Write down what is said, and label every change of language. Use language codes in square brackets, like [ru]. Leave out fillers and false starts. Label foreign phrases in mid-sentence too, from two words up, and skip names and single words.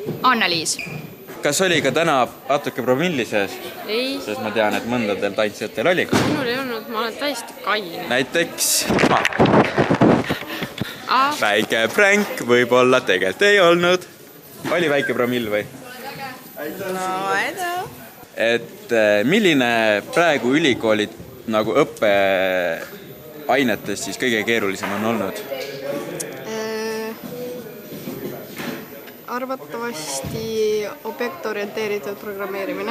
[et] Anna-Liis. Kas oli ka täna natuke promilli sees? Ei. Sest ma tean, et mõndadel tantsijatel oli. Minul ei olnud, ma olen täiesti kaine. Näiteks väike pränk, võib-olla tegelikult ei olnud. Oli väike promill või? [en] No, I know. [et] Et milline praegu ülikooli nagu õppeainetest siis kõige keerulisem on olnud? Arvatavasti objektorienteeritud programmeerimine.